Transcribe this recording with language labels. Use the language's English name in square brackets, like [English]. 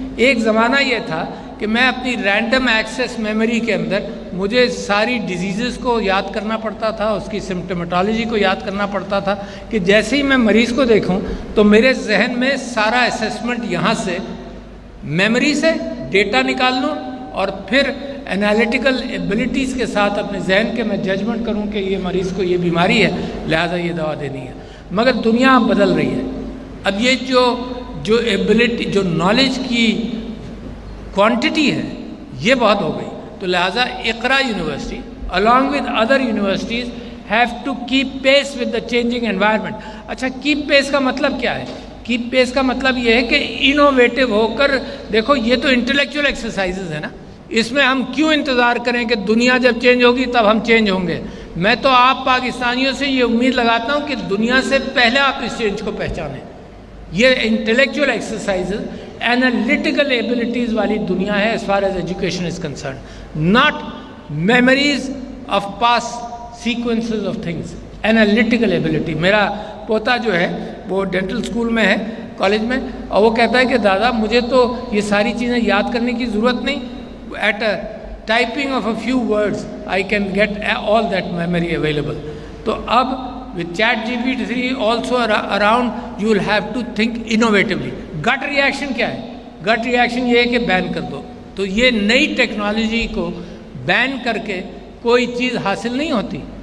[Urdu] ایک زمانہ یہ تھا کہ میں اپنی رینڈم ایکسیس میموری کے اندر مجھے ساری ڈیزیزز کو یاد کرنا پڑتا تھا, اس کی سمپٹومیٹالوجی کو یاد کرنا پڑتا تھا, کہ جیسے ہی میں مریض کو دیکھوں تو میرے ذہن میں سارا اسیسمنٹ یہاں سے میموری سے ڈیٹا نکال لوں, اور پھر انالیٹیکل ایبلٹیز کے ساتھ اپنے ذہن کے میں ججمنٹ کروں کہ یہ مریض کو یہ بیماری ہے, لہٰذا یہ دوا دینی ہے. مگر دنیا اب بدل رہی ہے. اب یہ جو ایبلٹی, جو نالج کی کوانٹٹی ہے, یہ بہت ہو گئی. تو لہٰذا اقرا university [English] along with other universities have to keep pace with the changing environment. [Urdu] اچھا, keep pace کا مطلب کیا ہے؟ keep pace کا مطلب یہ ہے کہ انوویٹو ہو کر دیکھو. یہ تو انٹلیکچوئل ایکسرسائزز ہے نا, اس میں ہم کیوں انتظار کریں کہ دنیا جب چینج ہوگی تب ہم چینج ہوں گے؟ میں تو آپ پاکستانیوں سے یہ امید لگاتا ہوں کہ دنیا سے پہلے آپ اس چینج کو پہچانیں. یہ انٹلیکچوئل ایکسرسائزز, اینالیٹیکل ایبلٹیز والی دنیا ہے [English] as far as education is concerned, not memories of past sequences of things. Analytical ability. [Urdu] میرا پوتا جو ہے وہ ڈینٹل اسکول میں ہے, کالج میں, اور وہ کہتا ہے کہ دادا مجھے تو یہ ساری چیزیں یاد کرنے کی ضرورت نہیں, [English] at a typing of a few words I can get all that memory available. [Urdu] تو اب [English] with ChatGPT also around you will have to think innovatively. [Urdu] gut reaction کیا ہے؟ gut reaction یہ ہے کہ بین کر دو. تو یہ نئی ٹیکنالوجی کو بین کر کے کوئی چیز حاصل نہیں ہوتی.